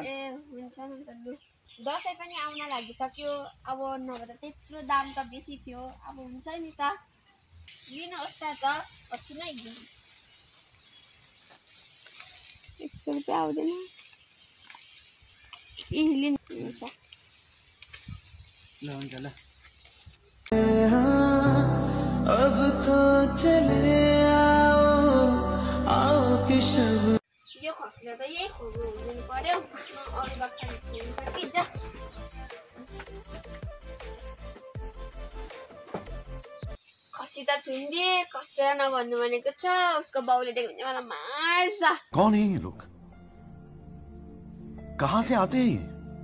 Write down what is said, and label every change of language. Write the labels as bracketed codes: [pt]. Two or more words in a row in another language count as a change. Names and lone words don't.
[ne] ए हुन्छ नि त लु दसैँ पनि आउन लागिसक्यो अब नभए त त्यत्रो दाम त बेसी थियो अब हुन्छ नि त लिनुहोस् त कति नै दिनु 100 रुपियाँ आउँदैन ए लिनुहुन्छ ल हुन्छ ल [hi] अब तो चले आओ कि [ne] यो खसीले त यही खोज्नु हुँदैन पर्यो अरू बाख्रा हुन्छ कि जा खसी त थुन्दिए कसैलाई नभन्नु भनेको छ उसको बाउले देख्यो भने मलाई मार्छ [hi] कौन है ये लोग कहाँ से आते हैं